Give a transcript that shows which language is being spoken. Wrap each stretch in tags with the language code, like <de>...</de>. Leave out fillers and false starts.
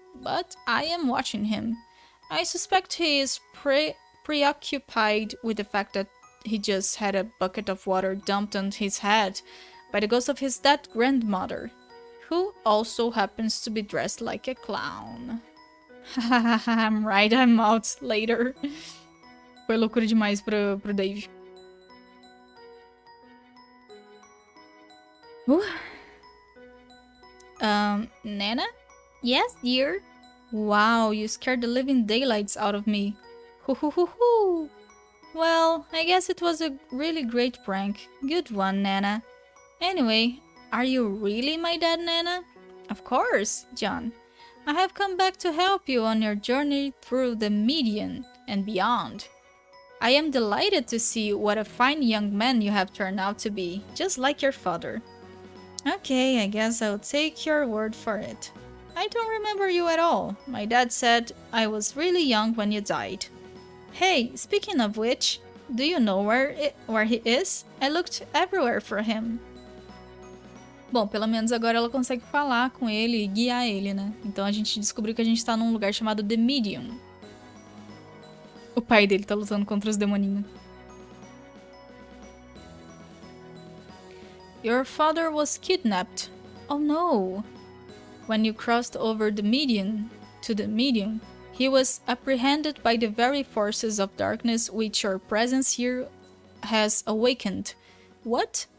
<en>But I am watching him. I suspect he is preoccupied with the fact that he just had a bucket of water dumped on his head by the ghost of his dead grandmother, who also happens to be dressed like a clown. I'm right, I'm out later.</en> <pt>Foi loucura demais pro Dave.</pt> <en>Nana? Yes, dear? Wow, you scared the living daylights out of me. Hoo. Well, I guess it was a really great prank. Good one, Nana. Anyway, are you really my dad, Nana? Of course, John. I have come back to help you on your journey through the median and beyond. I am delighted to see what a fine young man you have turned out to be, just like your father. Okay, I guess I'll take your word for it. I don't remember you at all. My dad said I was really young when you died. Hey, speaking of which, do you know where he is? I looked everywhere for him.</en> <pt>Bom, pelo menos agora ela consegue falar com ele e guiar ele, né? Então a gente descobriu que a gente tá num lugar chamado The Medium. O pai dele tá lutando contra os demoninhos.</pt> <en>Your father was kidnapped. Oh no. When you crossed over the median to the medium, he was apprehended by the very forces of darkness which your presence here has awakened. What?</en>